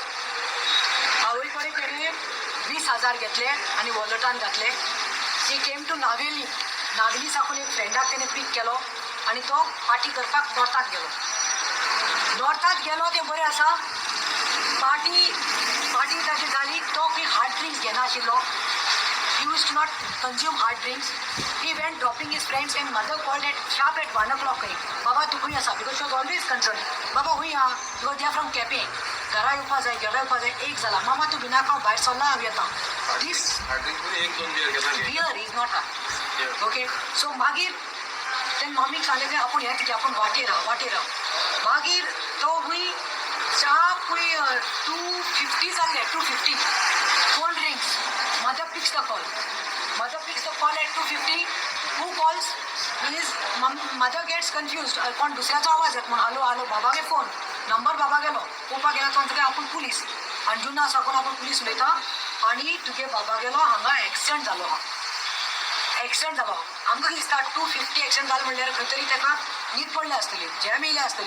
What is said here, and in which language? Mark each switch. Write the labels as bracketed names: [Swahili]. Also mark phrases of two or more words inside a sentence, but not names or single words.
[Konkani] आवय कडेन तेणें 20,000 घेतले आनी वॉलेटान घातले. [English] He came to Navelim. [Konkani] नावेली साकून एक फ्रेंडाक तेणें पीक केलो आनी तो पार्टी करपाक नॉर्थाक गेलो. नॉर्थाक गेलो तें बरें आसा. पार्टी ताची जाली. तो खंय [English] hard drinks [Konkani] घेनाशिल्लो. [English] He used to not consume hard drinks. He went dropping his friends and mother called at sharp at 1 o'clock. [Konkani] Baba, tu khunय आसा? [English] Because she was always concerned. [Konkani] Baba, हुई हा. [English] Because they are from Kepe. [Konkani] घरा येवपा जाय, घरा येवपा जाय. एक जाला. मामा तूं भिना खाव, भायर सरला, हांव येता. [English] This beer is not a. Okay. [Konkani] So मागीर तेन मम्मीक सांगलें की आपूण हें कितें आपूण वाटेर राव. मागीर तो हुई sharp हुई 2:50 जाल्ले. 2:50. [English] Phone rings. Mother picks the call. At 2:50. Who calls? His mother gets confused. [Konkani] कोण दुसऱ्याचो आवाज येता म्हणून हॅलो बाबागे फोन. नंबर बाबा गेलो. पळोवपाक गेलो तो म्हणटा आपूण पुलीस. अंजुना साकून आपूण पुलीस उलयता आनी तुगे बाबा गेलो हांगा एक्सिडंट जालो हा. आमकां दिसता 2:50 एक्सिडंट जालो म्हणल्यार खंय तरी ताका न्हीद पडली आसतली, जॅम येयले आसतली.